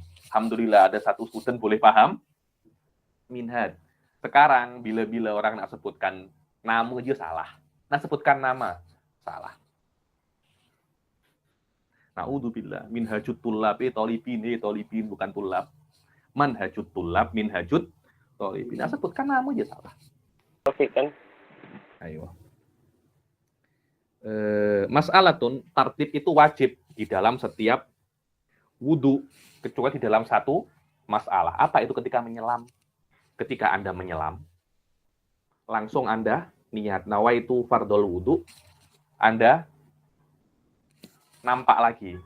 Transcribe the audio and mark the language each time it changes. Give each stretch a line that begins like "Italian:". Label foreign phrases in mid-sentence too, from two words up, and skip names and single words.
Malay: Alhamdulillah ada satu student boleh paham minhaj. Sekarang bila orang nak sebutkan nama aja salah. Nak sebutkan nama salah. Na'udzubillah. Minhajut tullab tolibin bukan tullab. Manhajut tullab minhajut tolibin. Nak sebutkan nama aja salah. Oke kan? Ayo.
Arabic: مسألةٌ ترتيب
Malay: itu wajib di dalam setiap wudu, kecuali di dalam satu masalah. Apa itu ketika menyelam? Ketika Anda menyelam, langsung Anda niat
Arabic: نويت فرض الوضوء,
Malay: Anda nampak lagi.